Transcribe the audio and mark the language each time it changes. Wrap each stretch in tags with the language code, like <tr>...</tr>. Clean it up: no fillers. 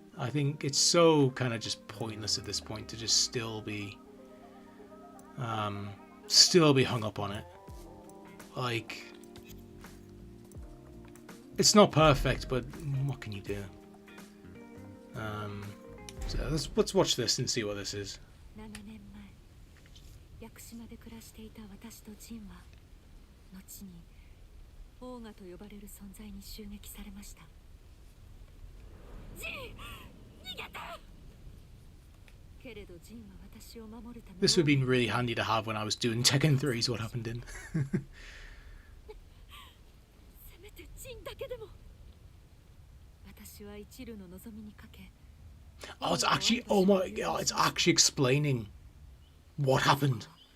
<en>I think it's so kind of just pointless at this point to just still be hung up on it. Like, it's not perfect, but what can you do? So let's watch this and see what this is.</en> <ja>7年前、屋久島で暮らしていた私とジンは、後にオーガと呼ばれる存在に襲撃されました。ジン、逃げて！けれどジンは私を守るため。</ja> <en>This would have been really handy to have when I was doing Tekken 3 is what happened in.</en> <ja>せめてジンだけでも。私は一縷の望みにかけ。</ja> <en>Oh, it's actually, oh my God, it's actually explaining what happened.</en>